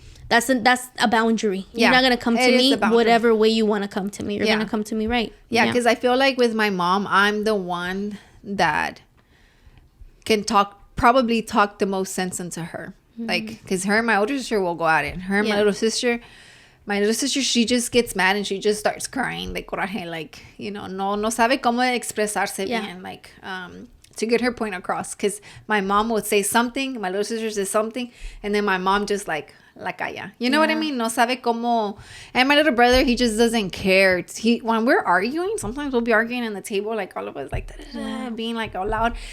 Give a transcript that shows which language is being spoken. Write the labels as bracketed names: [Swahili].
[English] That's a boundary. You're not gonna come to me whatever way you want to come to me. You're gonna come to me right. Yeah, because I feel like with my mom, I'm the one that can probably talk the most sense into her. Like, because her and my older sister will go at it. Her and my little sister, she just gets mad and she just starts crying [Spanish] de coraje. [English] Like, you know, [Spanish] no sabe cómo expresarse bien. [English] Like, to get her point across. Because my mom would say something, my little sister says something, and then my mom just like, [Spanish] la calla. [English] You know what I mean? [Spanish] No sabe cómo. [English] And my little brother, he just doesn't care. When we're arguing, sometimes we'll be arguing on the table, like all of us, like, being like out loud.